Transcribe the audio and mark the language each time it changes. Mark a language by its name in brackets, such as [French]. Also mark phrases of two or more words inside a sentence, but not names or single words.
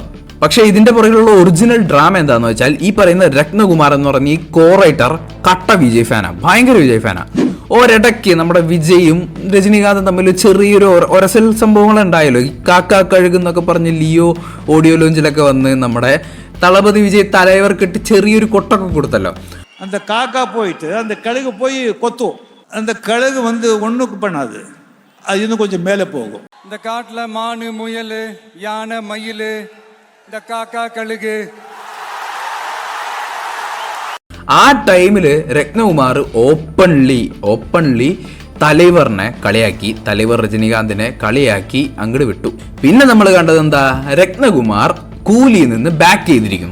[Malayalam] പക്ഷേ ഇതിന്റെ പുറകിലുള്ള ഒറിജിനൽ ഡ്രാമ എന്താന്ന് വെച്ചാൽ ഈ പറയുന്ന രത്നകുമാർ എന്ന് പറഞ്ഞ ഈ [English] co writer [Malayalam] കട്ട വിജയ് ഫാനാ, ഭയങ്കര വിജയ് ഫാനാ. ഒരിടയ്ക്ക് നമ്മുടെ വിജയും രജനീകാന്തും തമ്മിൽ ചെറിയൊരു ഒരസൽ സംഭവങ്ങൾ ഉണ്ടായല്ലോ. ഈ കാക്ക കഴുകുന്നൊക്കെ പറഞ്ഞ് ലിയോ ഓഡിയോ ലോഞ്ചിലൊക്കെ വന്ന് നമ്മുടെ തളപതി വിജയ് തലൈവർ കെട്ടി ചെറിയൊരു കൊട്ടൊക്കെ കൊടുത്തല്ലോ. [Tamil] அந்த காக்கா போயிட்டு அந்த கழுகு போய் கொத்தும். அந்த கழுகு வந்து ஒண்ணுக்கு பண்ணாது, அது இன்னும் கொஞ்சம் மேலே போகும். இந்த காட்டுல மானு, முயல், யானை, மயில், இந்த காக்கா, கழுகு. [Malayalam] ആ ടൈമില് രത്നകുമാർ ഓപ്പൺലി തലൈവറിനെ കളിയാക്കി, തലൈവർ രജനീകാന്തിനെ കളിയാക്കി അങ്ങോട്ട് വിട്ടു. പിന്നെ നമ്മൾ കണ്ടത് എന്താ? രത്നകുമാർ കൂലിയിൽ നിന്ന് ബാക്ക് ചെയ്തിരിക്കുന്നു.